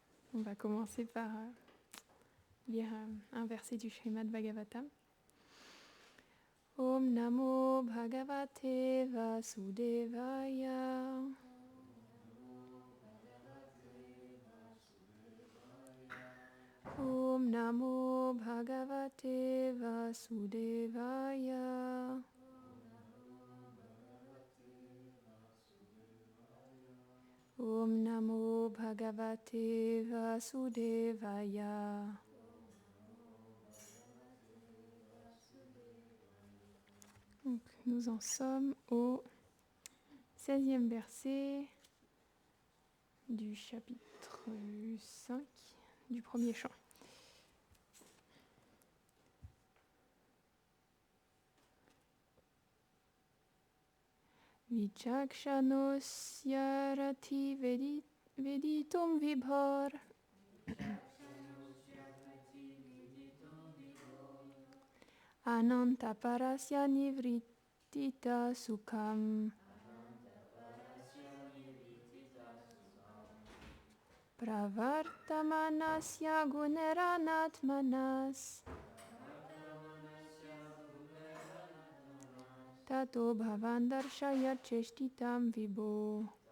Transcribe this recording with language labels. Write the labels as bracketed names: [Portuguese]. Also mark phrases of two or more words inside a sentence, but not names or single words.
[French] On va commencer par lire un verset du Srimad Bhagavatam. [Sanskrit] ॐ नमो भगवते वासुदेवाय. ॐ नमो भगवते वासुदेवाय. ॐ नमो भगवते वासुदेवाय. [French] Donc, nous en sommes au 16e verset du chapitre 5 du premier chant. [Sanskrit] विचक्षणोऽस्यार्हति वेदितुं विभोर् अनन्त पारस्य निवृत्तितः सुखं प्रवर्तमानस्य गुणैरनात्मनस् ततो भवान्दर्शय चेष्टितं विभो.